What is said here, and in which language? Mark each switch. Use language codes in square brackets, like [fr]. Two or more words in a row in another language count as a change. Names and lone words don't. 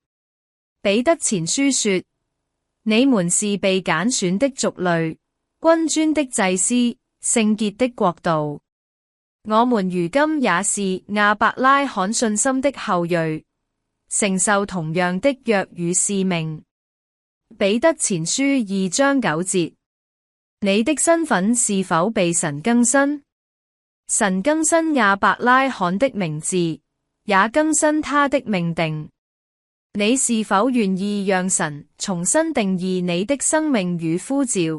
[zh] 彼得前書說：你們是被揀選的族類，君尊的祭司，聖潔的國度。我們如今也是亞伯拉罕信心的後裔，承受同樣的約與使命。彼得前書2章9 節。你的身份是否被神更新？神更新亞伯拉罕的名字，也更新他的命定。你是否願意讓神重新定義你的生命與呼召？